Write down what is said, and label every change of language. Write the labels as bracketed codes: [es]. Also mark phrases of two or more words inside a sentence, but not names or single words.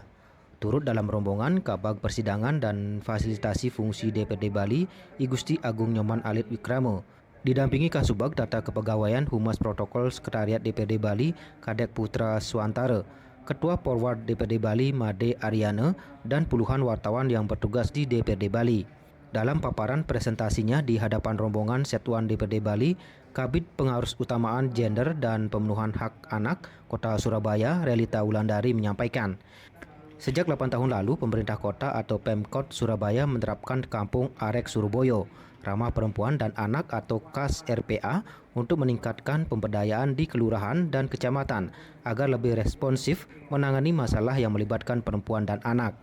[id] Turut dalam rombongan Kabag Persidangan dan Fasilitasi Fungsi DPRD Bali, I Gusti Agung Nyoman Alit Wikramo, didampingi Kasubag Data Kepegawaian Humas Protokol Sekretariat DPRD Bali, Kadek Putra Suantara, Ketua Forward DPRD Bali, Made Ariana, dan puluhan wartawan yang bertugas di DPRD Bali. Dalam paparan presentasinya di hadapan rombongan Setwan DPRD Bali, Kabid Pengarus Utamaan Gender dan Pemenuhan Hak Anak Kota Surabaya, Relita Wulandari menyampaikan, sejak 8 tahun lalu, pemerintah kota atau Pemkot Surabaya menerapkan Kampung Arek Surabaya Ramah Perempuan dan Anak atau KAS RPA untuk meningkatkan pemberdayaan di kelurahan dan kecamatan agar lebih responsif menangani masalah yang melibatkan perempuan dan anak.